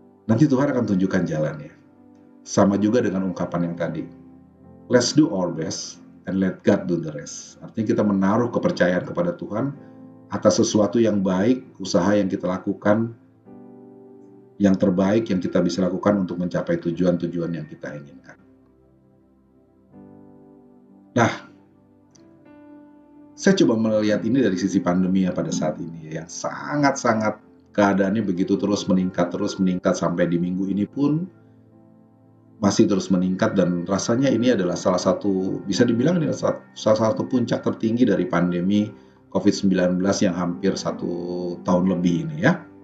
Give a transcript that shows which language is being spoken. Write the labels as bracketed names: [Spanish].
[Indonesian] Nanti Tuhan akan tunjukkan jalannya. Sama juga dengan ungkapan yang tadi. [English] Let's do our best and let God do the rest. [Indonesian] Artinya kita menaruh kepercayaan kepada Tuhan atas sesuatu yang baik, usaha yang kita lakukan, yang terbaik yang kita bisa lakukan untuk mencapai tujuan-tujuan yang kita inginkan. Nah, saya coba melihat ini dari sisi pandemi ya pada saat ini yang sangat-sangat keadaannya begitu terus meningkat sampai di minggu ini pun masih terus meningkat, dan rasanya ini adalah salah satu, bisa dibilang ini salah satu puncak tertinggi dari pandemi COVID-19 yang hampir 1 tahun lebih ini ya.